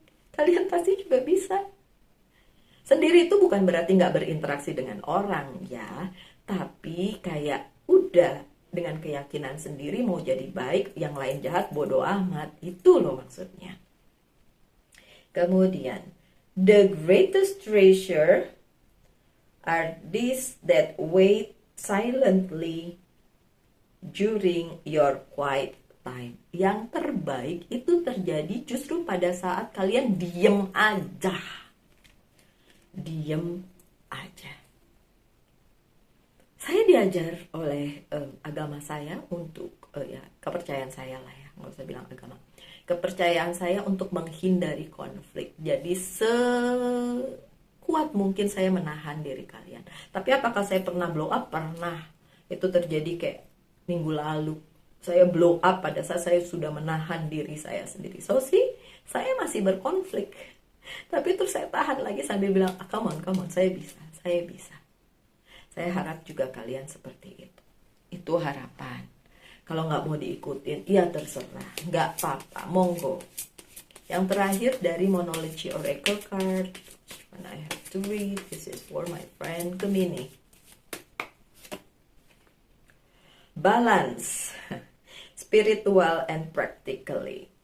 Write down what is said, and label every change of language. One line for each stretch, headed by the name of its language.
Indonesian: Kalian pasti juga bisa. Sendiri itu bukan berarti nggak berinteraksi dengan orang ya, tapi kayak udah dengan keyakinan sendiri mau jadi baik, yang lain jahat bodoh amat, itu loh maksudnya. Kemudian
English: the greatest treasure are these that wait silently during your quiet time.
Indonesian: Yang terbaik itu terjadi justru pada saat kalian diem aja. Diem aja. Saya diajar oleh agama saya untuk, ya kepercayaan saya lah ya, nggak usah bilang agama. Kepercayaan saya untuk menghindari konflik. Jadi sekuat mungkin saya menahan diri kalian. Tapi apakah saya pernah
English: blow up?
Indonesian: Pernah. Itu terjadi kayak minggu lalu. Saya
English: blow up
Indonesian: pada saat saya sudah menahan diri saya sendiri. So saya masih berkonflik. Tapi terus saya tahan lagi sambil bilang,
English: come on,
Indonesian: saya bisa. Saya harap juga kalian seperti itu. Itu harapan. Kalau nggak mau diikutin, ya terserah. Nggak apa-apa, monggo. Yang terakhir dari Monology Oracle card.
English: And I have to read. This is for my friend Gemini. Balance. Spiritual and practically.